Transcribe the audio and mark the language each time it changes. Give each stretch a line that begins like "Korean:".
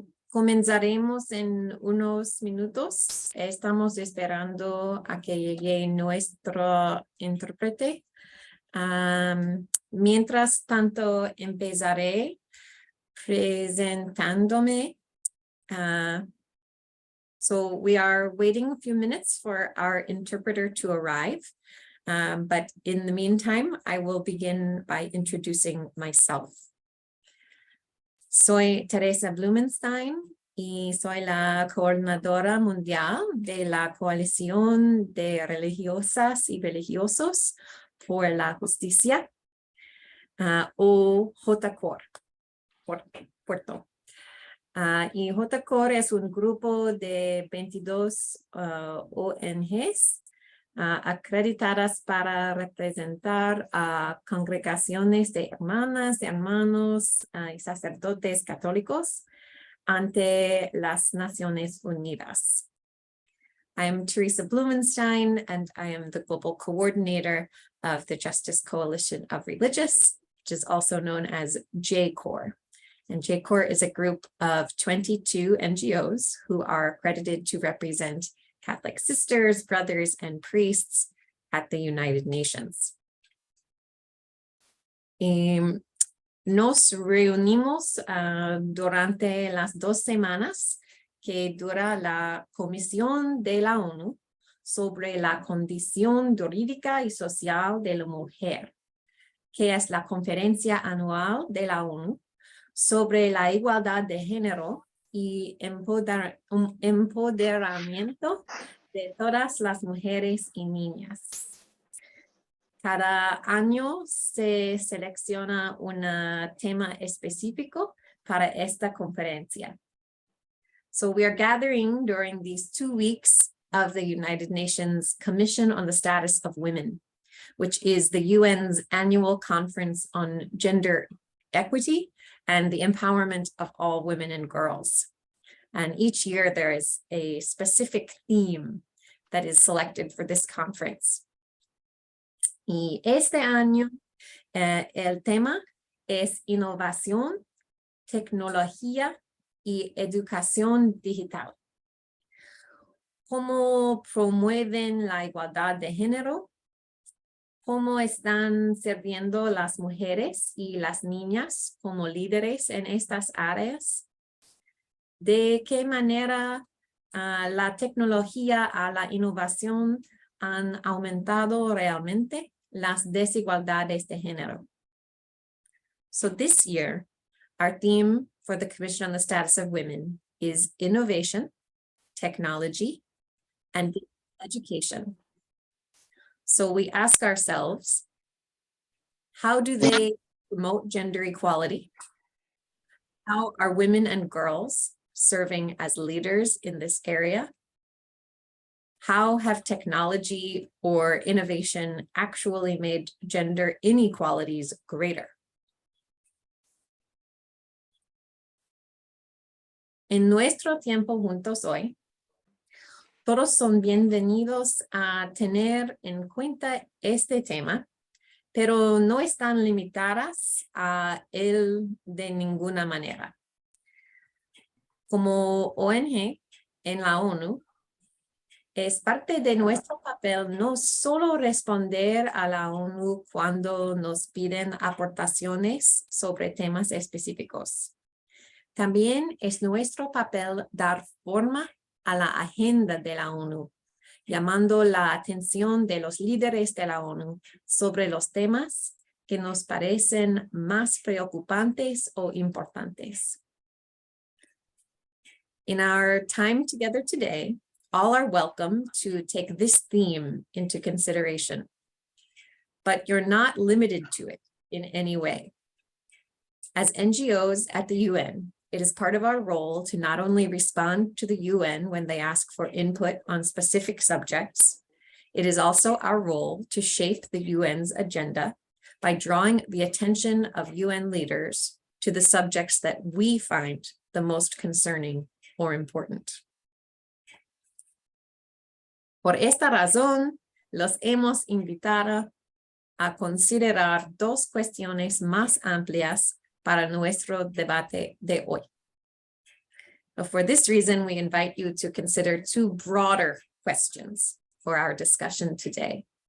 Spanish: Comenzaremos en unos minutos. Estamos esperando a que llegue nuestro intérprete. Mientras tanto, empezaré presentándome.
English: So we are waiting a few minutes for our interpreter to arrive. But in the meantime, I will begin by introducing myself.
Spanish: Soy Teresa Blumenstein y soy la coordinadora mundial de la Coalición de Religiosas y Religiosos por la Justicia, o JCoR, Puerto. Y JCoR es un grupo de 22 ONGs acreditadas para representar a congregaciones de hermanas, de hermanos y sacerdotes católicos ante las Naciones Unidas.
English: I am Teresa Blumenstein, and I am the global coordinator of the Justice Coalition of Religious, which is also known as JCoR. And JCoR is a group of 22 NGOs who are accredited to represent Catholic sisters, brothers, and priests at the United Nations.
Spanish: Nos reunimos durante las 2 semanas que dura la Comisión de la ONU sobre la condición jurídica y social de la mujer, que es la conferencia anual de la ONU sobre la igualdad de género y empoderamiento de todas las mujeres y niñas. Cada año se selecciona un tema específico para esta conferencia.
English: So we are gathering during these 2 weeks of the United Nations Commission on the Status of Women, which is the UN's annual conference on gender equity and the empowerment of all women and girls. And each year there is a specific theme that is selected for this conference.
Spanish: Y este año el tema es innovación, tecnología y educación digital. ¿Cómo promueven la igualdad de género? ¿Cómo están sirviendo las mujeres y las niñas como líderes en estas áreas? ¿De qué manera la tecnología a la innovación han aumentado realmente las desigualdades de género?
English: So this year, our theme for the Commission on the Status of Women is innovation, technology, and education. So we ask ourselves, how do they promote gender equality? How are women and girls serving as leaders in this area? How have technology or innovation actually made gender inequalities greater?
Spanish: En nuestro tiempo juntos hoy, todos son bienvenidos a tener en cuenta este tema, pero no están limitadas a él de ninguna manera. Como ONG en la ONU, es parte de nuestro papel no solo responder a la ONU cuando nos piden aportaciones sobre temas específicos. También es nuestro papel dar forma a la agenda de la ONU, llamando la atención de los líderes de la ONU sobre los temas que nos parecen más preocupantes o importantes.
English: In our time together today, all are welcome to take this theme into consideration, but you're not limited to it in any way. As NGOs at the UN, it is part of our role to not only respond to the UN when they ask for input on specific subjects, it is also our role to shape the UN's agenda by drawing the attention of UN leaders to the subjects that we find the most concerning or important.
Spanish: Por esta razón, los hemos invitado a considerar dos cuestiones más amplias para nuestro debate de hoy.
English: So for this reason, we invite you to consider two broader questions for our discussion today.